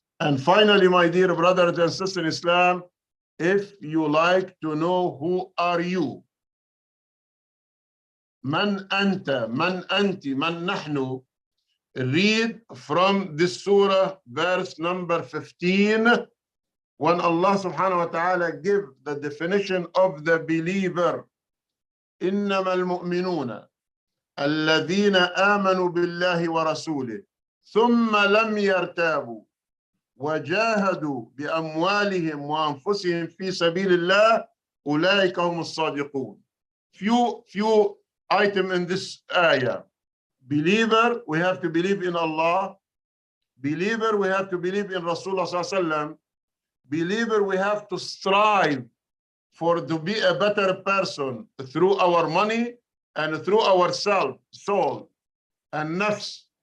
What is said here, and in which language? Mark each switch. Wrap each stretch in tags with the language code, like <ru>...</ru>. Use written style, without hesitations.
<en>And finally, my dear brothers and sisters in Islam, if you like to know who are you,</en> <ar>man anta, man anti, man nahnu,</ar> <en>read from this surah, verse number 15, when Allah subhanahu wa ta'ala give the definition of the believer.</en> <ar>إنما المؤمنون الذين آمنوا بالله ورسوله ثم لم يرتابوا وجاهدوا بأموالهم وأنفسهم في سبيل الله أولئك هم الصادقون.</ar> <en>Few item in this ayah. Believer, we have to believe in Allah. Believer, we have to believe in Rasulullah sallallahu alaihi wasallam. Believer, we have to strive to be a better person through our money and through our soul and nafs.</en>